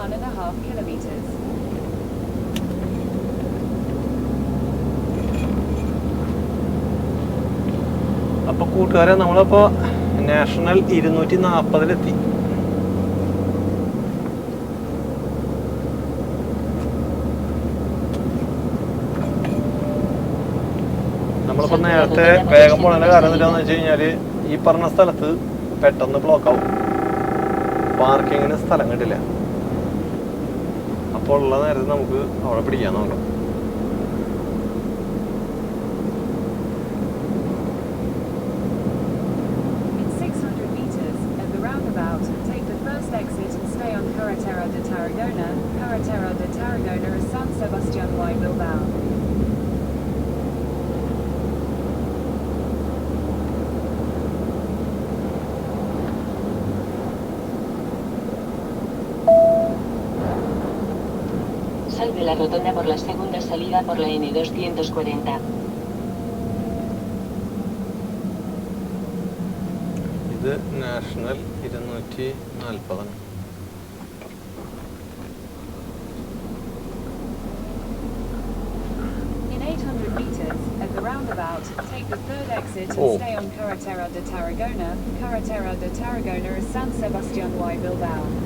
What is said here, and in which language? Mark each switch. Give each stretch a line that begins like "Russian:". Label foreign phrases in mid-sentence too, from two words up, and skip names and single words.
Malayalam: അപ്പൊ കൂട്ടുകാരെ, നമ്മളപ്പോ നാഷണൽ 240 നമ്മളിപ്പോ നേരത്തെ വേഗം പോണതിന്റെ കാരണം എന്താണെന്ന് വെച്ച് കഴിഞ്ഞാല് ഈ പറഞ്ഞ സ്ഥലത്ത് പെട്ടെന്ന് ബ്ലോക്ക് ആവും, പാർക്കിങ്ങിന് സ്ഥലം കിട്ടില്ല. അപ്പോൾ ഉള്ള നേരത്തെ നമുക്ക് അവിടെ പിടിക്കാൻ നോക്കാം.
English: Carretera de Tarragona. Carretera de Tarragona is San Sebastián y Bilbao.
Spanish: Sal de la rotonda por la segunda salida por la N240.
Malayalam: ഇത് നാഷണൽ 240.
English: In 800 meters, at the roundabout, take the third exit and stay on Carretera de Tarragona. Carretera de Tarragona is San Sebastián y Bilbao.